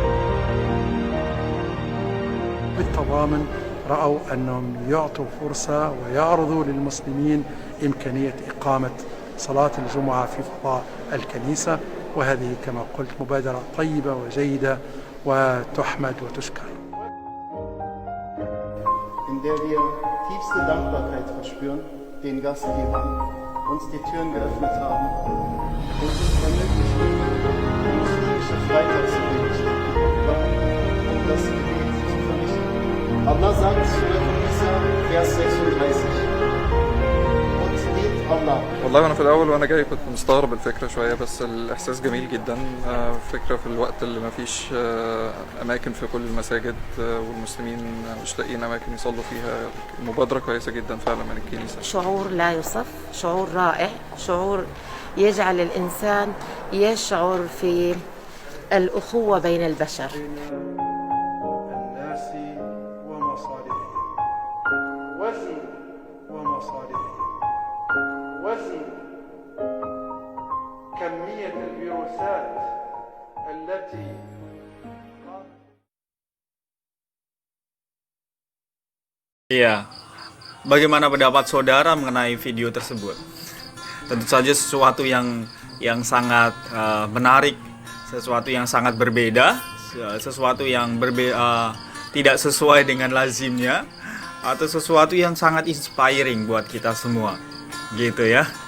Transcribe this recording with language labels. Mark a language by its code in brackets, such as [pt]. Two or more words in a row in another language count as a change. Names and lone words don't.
[ar] بالتضامن رأوا أنهم يعطوا فرصة ويعرضوا للمسلمين إمكانية إقامة صلاة الجمعة في فضاء الكنيسة، وهذه كما قلت مبادرة طيبة وجيدة وتحمد وتشكر. [de] In der wir tiefste Dankbarkeit verspüren, den Gastgebern uns die Türen geöffnet haben und uns ermöglicht, die muslimische Freitagsgebet und das Gebet zu verrichten. Allah sagt zu Nisa, Vers 36. [ar] والله وانا في الاول وانا جاي كنت مستغرب الفكره شويه، بس الاحساس جميل جدا. فكره في الوقت اللي ما فيش اماكن في كل المساجد والمسلمين مش لاقيين اماكن يصلوا فيها، مبادره كويسه جدا فعلا من الكنيسه. شعور لا يوصف، شعور رائع، شعور يجعل الانسان يشعر في الاخوه بين البشر. الناس ومصالحهم، وزن ومصالحهم، وزن كمية الفيروسات التي [id] Iya, bagaimana pendapat saudara mengenai video tersebut? Tentu saja sesuatu yang sangat menarik, sesuatu yang sangat berbeda, sesuatu yang tidak sesuai dengan lazimnya, atau sesuatu yang sangat inspiring buat kita semua, gitu ya.